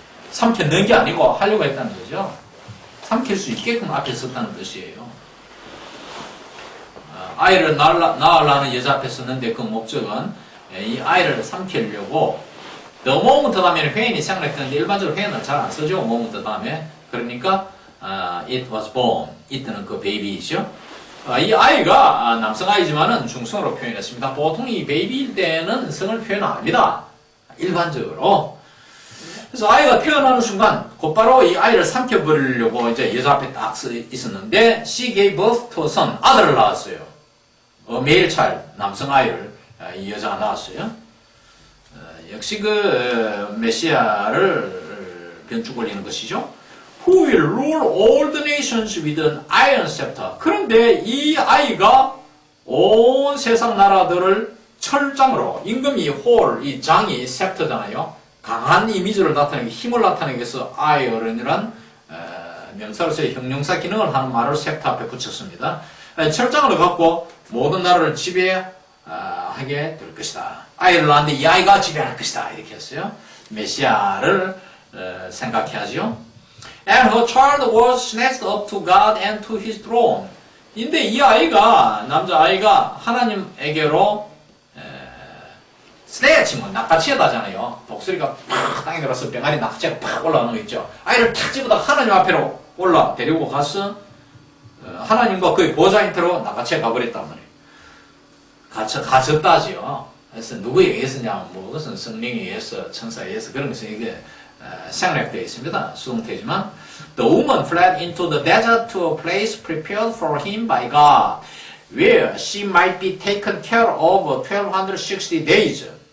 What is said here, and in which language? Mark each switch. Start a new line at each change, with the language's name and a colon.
Korean: 삼켜넣은 게 아니고 하려고 했다는 거죠. 삼킬 수 있게끔 앞에 섰다는 뜻이에요. 아이를 낳으려는 여자 앞에 섰는데 그 목적은 이 아이를 삼키려고
English: the moment
Korean: 다음에는 회인이 생략되는데 일반적으로 회인은 잘 안 쓰죠. moment 다음에. 그러니까
English: it was born.
Korean: 이때는 그 베이비이죠. 이 아이가 남성 아이지만은 중성으로 표현했습니다. 보통 이 베이비일 때는 성을 표현 안 합니다. 일반적으로. 그래서 아이가 태어나는 순간 곧바로 이 아이를 삼켜버리려고 이제 여자 앞에 딱 있었는데
English: she gave birth to a son.
Korean: 아들을 낳았어요.
English: male child.
Korean: 남성 아이를 이 여자가 낳았어요. 역시 그 메시아를 변축 올리는 것이죠.
English: Who will rule all the nations with an iron scepter.
Korean: 그런데 이 아이가 온 세상 나라들을 철장으로, 임금이 홀, 이 장이 셉터잖아요. 강한 이미지를 나타내기, 힘을 나타내기 위해서 아이언이란 명사로서의 형용사 기능을 하는 말을 셉터 앞에 붙였습니다. 철장을 갖고 모든 나라를 지배하게 될 것이다. 아이를 낳았는데 이 아이가 지배할 것이다. 이렇게 했어요. 메시아를 생각해야죠.
English: And her child was snatched up to God and to his throne.
Korean: 근데 이 아이가, 남자아이가 하나님에게로 snatch면 낚아채다잖아요. 독수리가 팍 땅에 들어서 병아리 낚아채가 팍 올라오는 거 있죠. 아이를 탁 집어다 하나님 앞으로 데리고 가서 하나님과 그의 보좌인태로 낚아채 가버렸단 말이에요. 가졌다지요. 그래서 누구에 의해서냐, 뭐 그것은 성령에 의해서, 천사에 의해서 그런 것은 이게 생략되어 있습니다. 수동태지만
English: The woman fled into the desert to a place prepared for him by God, where she might be taken care of 1260 days.